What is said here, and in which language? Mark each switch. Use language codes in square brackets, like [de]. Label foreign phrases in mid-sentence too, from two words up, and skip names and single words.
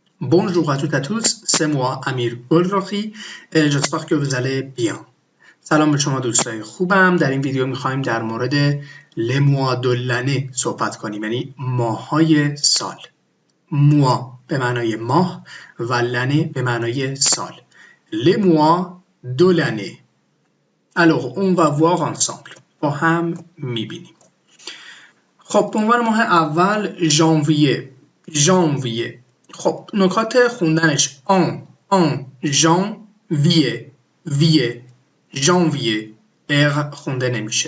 [fr] Bonjour à toutes et à tous, c'est moi Amir Golrahi et j'espère que vous allez bien. [fa] سلام به شما دوستای خوبم. در این ویدیو میخوایم در مورد [fr] les mois de l'année [fa] صحبت کنیم، یعنی ماه‌های سال. موا به معنای ماه و لنه به معنای سال. [fr] Les mois de l'année. Alors on va voir ensemble. [fa] با هم میبینیم. خب به عنوان ماه اول ژانویه. خب نکات خوندنش ژانویه خونده نمیشه.